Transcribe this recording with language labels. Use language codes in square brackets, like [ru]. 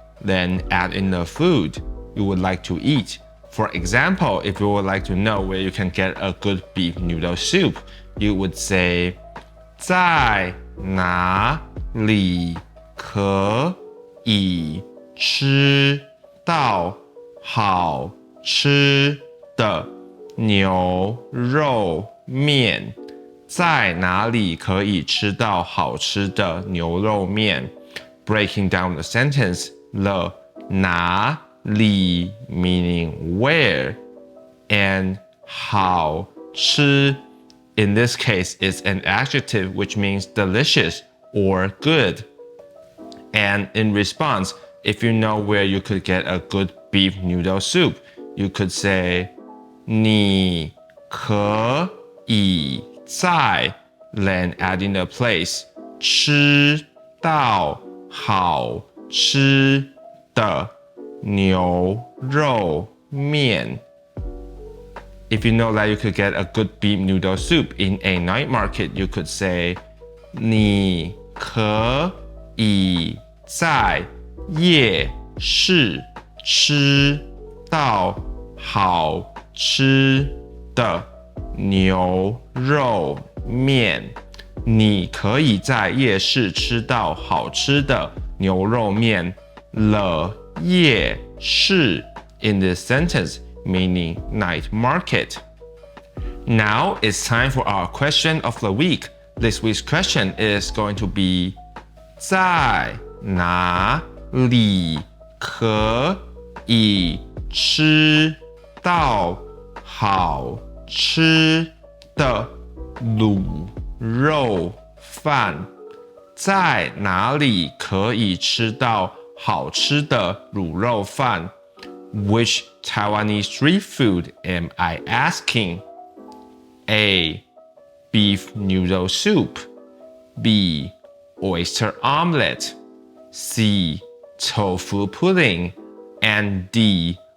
[en] Then add in the food you would like to eat. For example, if you would like to know where you can get a good beef noodle soup, you would say [zh] 在哪里可以吃到好吃的牛肉面? 在哪里可以吃到好吃的牛肉面? [en] Breaking down the sentence, the 哪里 meaning where, and 好吃 in this case is an adjective which means delicious or good. And in response, if you know where you could get a good beef noodle soup, you could say [zh] 你可以在 [en] then add in the place [zh] 吃到好吃的牛肉面. [en] If you know that you could get a good beef noodle soup in a night market, you could say [zh] 你可以在夜市吃到好吃的牛肉面. 你可以在夜市吃到好吃的牛肉面. [en] The 夜市 in this sentence meaning night market. Now it's time for our question of the week. This week's question is going to be [zh] 在哪里可以吃到好吃的卤肉饭? 在哪里可以吃到好吃的卤肉饭? [en] Which Taiwanese street food am I asking? A. Beef noodle soup. B. Oyster omelet. C. Tofu pudding. And D.